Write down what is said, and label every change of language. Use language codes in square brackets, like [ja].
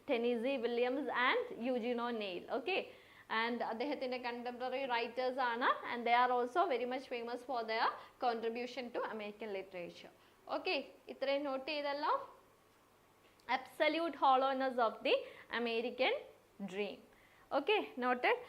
[en] Tennessee Williams and Eugene O'Neill. Okay, and [ml] അദ്ദേഹത്തിന്റെ contemporary writers ആണ്, [en] and they are also very much famous for their contribution to American literature. [ml] Okay, ഇത്രയും not ചെയ്തല്ലോ. [en] Absolute hollowness of the American dream. Okay, noted.